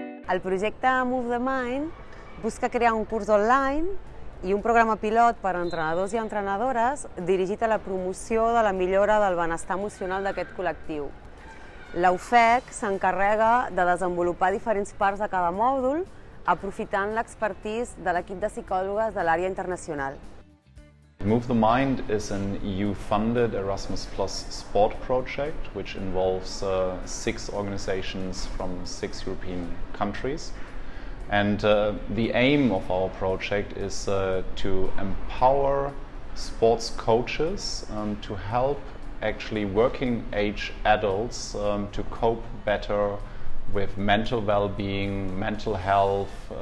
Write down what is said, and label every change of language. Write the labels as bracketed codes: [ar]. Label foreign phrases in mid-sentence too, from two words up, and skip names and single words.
[ca] El projecte Move the Mind busca crear un curs online i un programa pilot per a entrenadors i entrenadores dirigit a la promoció de la millora del benestar emocional d'aquest col·lectiu. La UFEC s'encarrega de desenvolupar diferents parts de cada mòdul, aprofitant l'expertise de l'equip de psicòlogues de l'àrea internacional. [en] Move the Mind is an EU-funded Erasmus Plus sport project which involves 6 organizations from 6 European countries. And the aim of our project is to empower sports coaches to help actually working age adults to cope better with mental well-being, mental health,